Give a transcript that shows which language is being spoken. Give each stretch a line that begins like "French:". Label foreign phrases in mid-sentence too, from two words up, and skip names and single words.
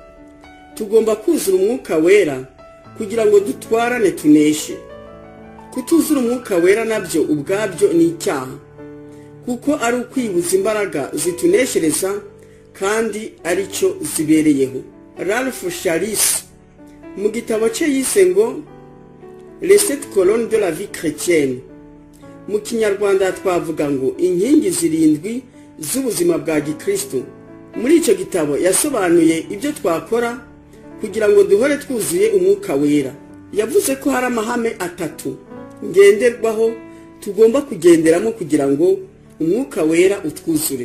Kinyarwanda: Tugomba kuzura umwuka wera kugira ngo dutwarane tuneshe. Kutuzura umwuka wera nabyo ubwabyo ni icyaha, kuko ari ukwibuza imbaraga zituneshereza kandi ari cyo zibereyeho. Ralph Charis mu gitabo cye yise ngo Les 7 colonnes de la vie chrétienne, mu Kinyarwanda twavuga ngo inkingi 7 z'ubuzima bwa Gikristo. Muri icyo gitabo yasobanuye ibyo twakora kugira ngo duhore twuzuye umwuka wera. Yavuze ko hari amahame 3 ngenderwaho tugomba kugenderamo kugira ngo umwuka wera utwuzure.